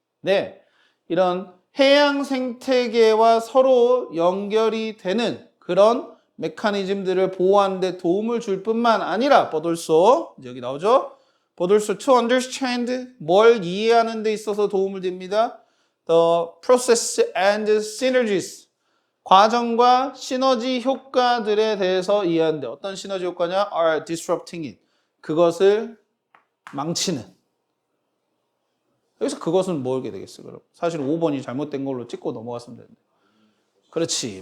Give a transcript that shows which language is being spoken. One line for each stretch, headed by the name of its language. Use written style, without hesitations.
Korean: 네, 이런 해양 생태계와 서로 연결이 되는 그런 메커니즘들을 보호하는 데 도움을 줄 뿐만 아니라 but also, 여기 나오죠?
English: But also to understand,
Korean: 뭘 이해하는 데 있어서 도움을 줍니다.
English: The process and synergies.
Korean: 과정과 시너지 효과들에 대해서 이해하는데 어떤 시너지 효과냐?
English: Are disrupting it.
Korean: 그것을 망치는. 여기서 그것은 뭐게 되겠어요? 그럼 사실 5번이 잘못된 걸로 찍고 넘어갔으면 되는데. 그렇지.